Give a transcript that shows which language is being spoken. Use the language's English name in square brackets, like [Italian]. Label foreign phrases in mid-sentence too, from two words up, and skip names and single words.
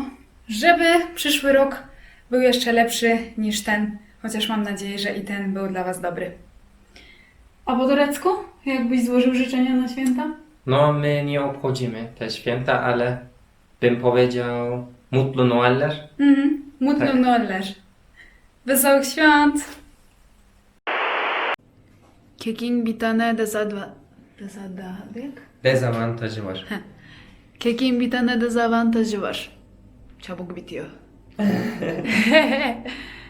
[Polish] Żeby przyszły rok był jeszcze lepszy niż ten, chociaż mam nadzieję, że i ten był dla Was dobry. A po turecku? Jakbyś złożył życzenia na święta? No, my nie obchodzimy te święta, ale bym powiedział [Turkish] Mutlu Noeller. [Polish] Mutlu Tak. Noeller. Wesołych świąt! [Turkish] Kekin bir tane Dezavantajı var. Kekin bir tane dezavantajı var. Çabuk bitiyor.